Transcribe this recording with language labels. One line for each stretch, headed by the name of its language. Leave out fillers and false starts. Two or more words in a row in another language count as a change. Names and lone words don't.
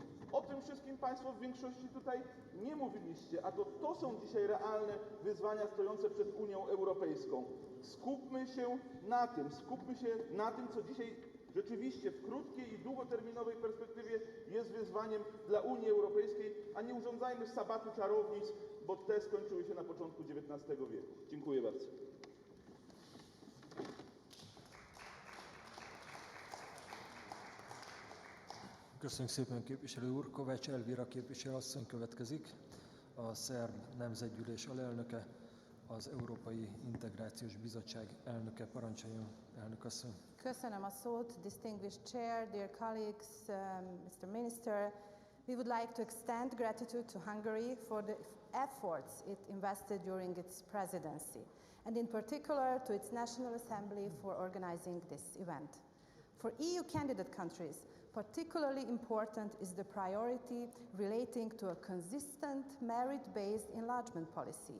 Polish: O tym wszystkim Państwo w większości tutaj nie mówiliście, a to są dzisiaj realne wyzwania stojące przed Unią Europejską. Skupmy się na tym, co dzisiaj rzeczywiście w krótkiej i długoterminowej perspektywie jest wyzwaniem dla Unii Europejskiej, a nie urządzajmy sabatu czarownic, bo te skończyły się na początku XIX wieku. Dziękuję bardzo.
Hungarian: Köszönjük szépen, képviselő úr. Kovács Elvira képviselőasszony következik, a Szerb Nemzetgyűlés alelnöke, az Európai Integrációs Bizottság elnöke. Parancsoljon, elnök asszony. Köszönöm a szót,
English: distinguished chair, dear colleagues, Mr. Minister. We would like to extend gratitude to Hungary for the efforts it invested during its presidency, and in particular to its National Assembly for organizing this event. For EU candidate countries, particularly important is the priority relating to a consistent merit-based enlargement policy.